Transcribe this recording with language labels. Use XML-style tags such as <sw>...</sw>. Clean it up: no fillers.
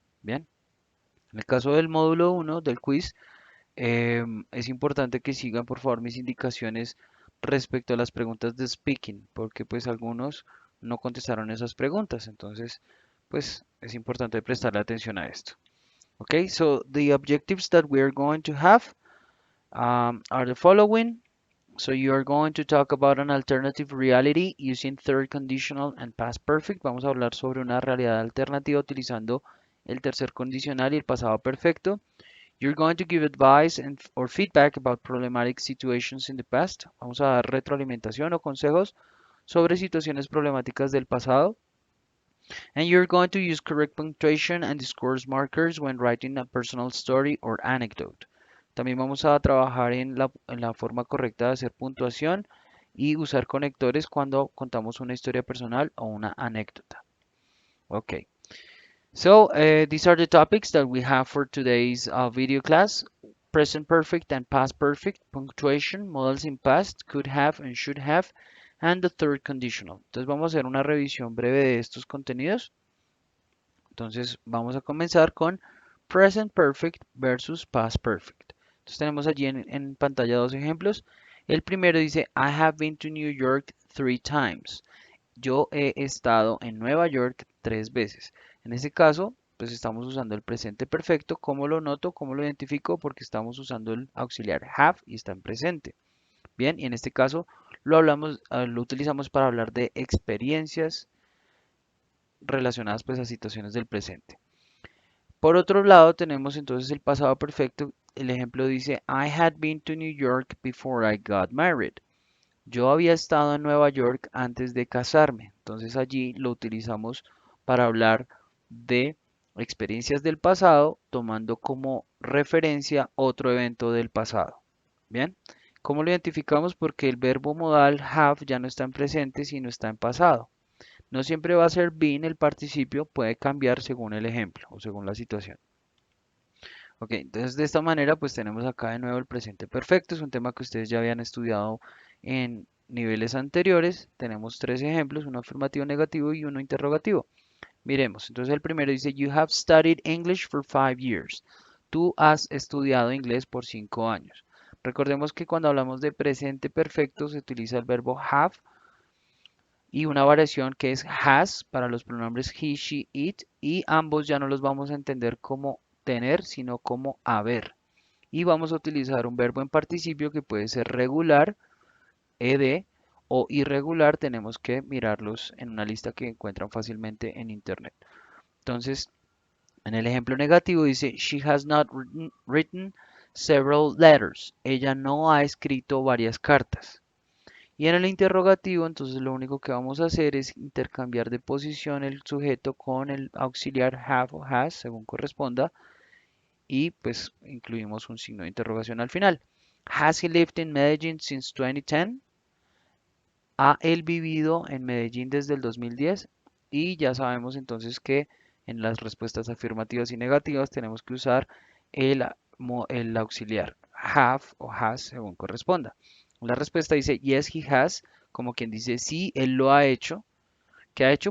<es>Bien, en el caso del módulo uno del quiz, es importante que sigan por favor mis indicaciones respecto a las preguntas de speaking, porque pues algunos no contestaron esas preguntas, entonces pues es importante prestarle atención a esto.</es> <en>Okay, so the objectives that we are going to have are the following. So you are going to talk about an alternative reality using third conditional and past perfect.</en> <es>Vamos a hablar sobre una realidad alternativa utilizando el tercer condicional y el pasado perfecto.</es> <en>You're going to give advice or feedback about problematic situations in the past.</en> <es>Vamos a dar retroalimentación o consejos sobre situaciones problemáticas del pasado.</es> <en>And you're going to use correct punctuation and discourse markers when writing a personal story or anecdote.</en> <es>También vamos a trabajar en la forma correcta de hacer puntuación y usar conectores cuando contamos una historia personal o una anécdota.</es> <en>Okay, so these are the topics that we have for today's video class. Present perfect and past perfect, punctuation, modals in past, could have and should have, and the third conditional.</en> <es>Entonces vamos a hacer una revisión breve de estos contenidos. Entonces vamos a comenzar con present perfect versus past perfect. Entonces tenemos allí en pantalla dos ejemplos. El primero dice,</es> <en>I have been to New York 3 times.</en> <es>Yo he estado en Nueva York 3 veces. En este caso, pues estamos usando el presente perfecto. ¿Cómo lo noto? ¿Cómo lo identifico? Porque estamos usando el auxiliar have y está en presente. Bien, y en este caso lo utilizamos para hablar de experiencias relacionadas pues a situaciones del presente. Por otro lado, tenemos entonces el pasado perfecto. El ejemplo dice,</es> <en>I had been to New York before I got married.</en> <es>Yo había estado en Nueva York antes de casarme. Entonces allí lo utilizamos para hablar de experiencias del pasado, tomando como referencia otro evento del pasado. Bien, ¿cómo lo identificamos? Porque el verbo modal have ya no está en presente, sino está en pasado. No siempre va a ser been el participio, puede cambiar según el ejemplo o según la situación. Ok, entonces de esta manera pues tenemos acá de nuevo el presente perfecto, es un tema que ustedes ya habían estudiado en niveles anteriores. Tenemos tres ejemplos, uno afirmativo negativo y uno interrogativo. Miremos, entonces el primero dice,</es> <en>You have studied English for 5 years.</en> <es>Tú has estudiado inglés por 5 años. Recordemos que cuando hablamos de presente perfecto se utiliza el verbo have y una variación que es has para los pronombres he, she, it, y ambos ya no los vamos a entender como tener, sino como haber. Y vamos a utilizar un verbo en participio que puede ser regular, ed, o irregular. Tenemos que mirarlos en una lista que encuentran fácilmente en internet. Entonces, en el ejemplo negativo dice,</es> <en>she has not written several letters.</en> <es>Ella no ha escrito varias cartas. Y en el interrogativo, entonces lo único que vamos a hacer es intercambiar de posición el sujeto con el auxiliar have o has, según corresponda, y pues incluimos un signo de interrogación al final.</es> <en>Has he lived in Medellín since 2010?</en> <es>¿Ha él vivido en Medellín desde el 2010? Y ya sabemos entonces que en las respuestas afirmativas y negativas tenemos que usar el auxiliar have o has según corresponda. La respuesta dice</es> <en>yes, he has,</en> <es>como quien dice sí, él lo ha hecho. ¿Qué ha hecho?</es>